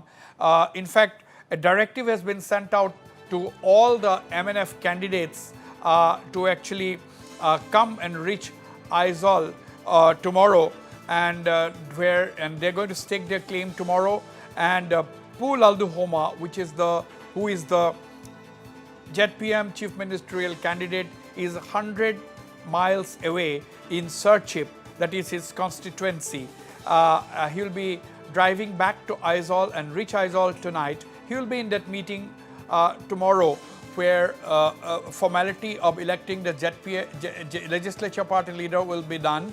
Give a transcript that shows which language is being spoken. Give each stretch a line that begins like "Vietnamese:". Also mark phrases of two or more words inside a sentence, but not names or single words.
English: In fact, a directive has been sent out to all the MNF candidates to actually come and reach Aizawl tomorrow, and they're going to stake their claim tomorrow. And Pul Alduhoma, who is the ZPM chief ministerial candidate, is 100 miles away in Serchhip, that is his constituency. He will be driving back to Aizawl and reach Aizawl tonight. He will be in that meeting tomorrow, where formality of electing the legislature party leader will be done.